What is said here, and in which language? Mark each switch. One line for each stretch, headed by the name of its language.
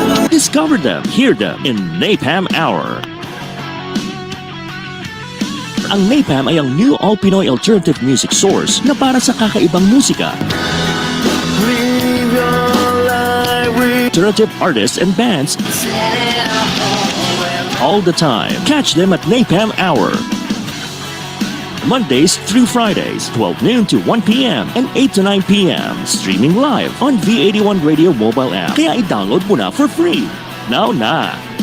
English: Discover them, hear them in Napalm Hour.
Filipino: Ang Napalm ay ang
English: new all-Pinoy alternative music source
Filipino: na para sa kakaibang musika.
English: Alternative artists and bands all the time. Catch them at Napalm Hour. Mondays through Fridays, 12 noon to 1 p.m. and 8 to 9 p.m. Streaming live on V81 Radio mobile app.
Filipino: Kaya i-download mo na
English: for free. Now na!